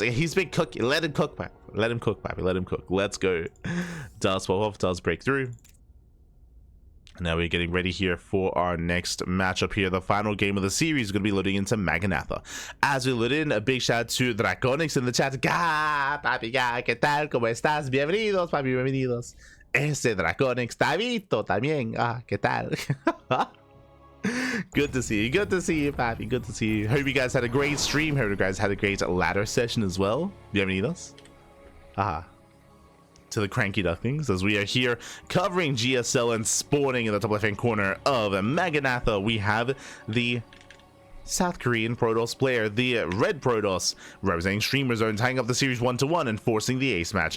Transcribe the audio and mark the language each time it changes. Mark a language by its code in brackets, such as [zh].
[en] He's been cooking, let him cook, Pappy. Let him cook, Pappy, let him cook. Let's go. Does pop off, does break through. Now we're getting ready here for our next matchup here. The final game of the series is going to be loading into Maganatha. As we load in, a big shout out to Draconics in the chat. [es] Ga, papi, ga, ¿qué tal? ¿Cómo estás? Bienvenidos, papi, bienvenidos. Ese Draconics, Davito también. [en] Ah, [es] ¿qué tal? [en] Good to see you. Good to see you, papi. Good to see you. Hope you guys had a great stream. Hope you guys had a great ladder session as well. [es] Bienvenidos. [en] To the CranKy Ducklings, as we are here covering GSL and spawning in the top left-hand corner of Maganatha. We have the South Korean Protoss player, the Red Protoss, representing Streamer Zone, tying up the series 1-1 and forcing the ace match.